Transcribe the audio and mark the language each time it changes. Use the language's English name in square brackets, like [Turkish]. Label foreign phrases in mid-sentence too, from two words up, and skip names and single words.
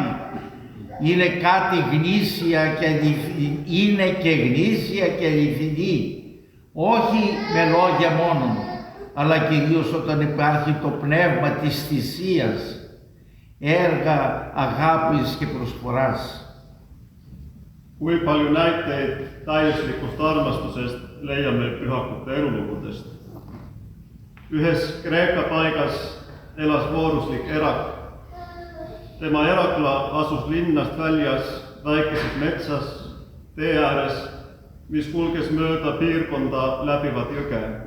[Greek] Είναι κάτι γνήσια και είναι και γνήσια και αληθινή. Όχι με λόγια μόνο, αλλά κυρίως όταν υπάρχει το πνεύμα της θυσίας, έργα αγάπης και προσφοράς. [Estonian] Kui palju näiteid täiuslikust armastusest leiame pühakute elulugudest. Ühes Kreeka paigas elas vooruslik erak. Tema erakla asus linnast väljas väikeses metsas, tee ääres, mis kulges mööda piirkonda läbivat jõge.